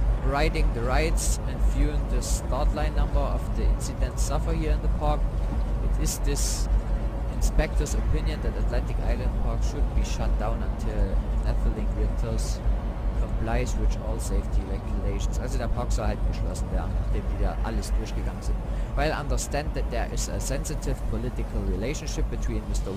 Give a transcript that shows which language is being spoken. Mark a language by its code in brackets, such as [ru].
[en] riding the rides and viewing the start line number of the incident suffer here in the park. It is this inspector's opinion that Atlantic Island Park should be shut down until Nephilim Winters complies with all safety regulations. [de] Also der Park soll halt geschlossen werden, nachdem die da alles durchgegangen sind. [en] While I understand that there is a sensitive political relationship between Mr.